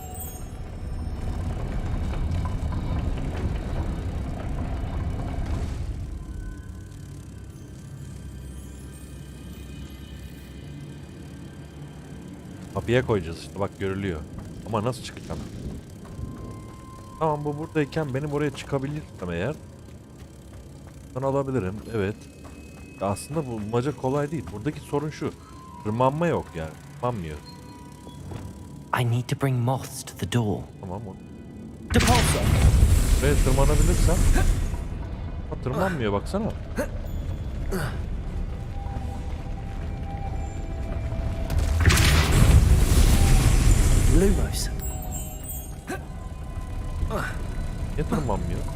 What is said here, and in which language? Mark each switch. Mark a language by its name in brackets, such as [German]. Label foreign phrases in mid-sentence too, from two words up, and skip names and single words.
[Turkish] Kapıya koyacağız işte bak görülüyor. Ama nasıl çıkacağım? Tamam bu buradayken benim oraya çıkabilirsem eğer ben alabilirim. Evet. Ya aslında bu bulmaca kolay değil. Buradaki sorun şu. Tırmanma yok yani. Tırmanmıyor. [English] I need to bring moths to the door. [Turkish] Tamam o. Depulso. Buraya tırmanabilirsem. Ha, tırmanmıyor baksana. Lumos. Niye tırmanmıyor?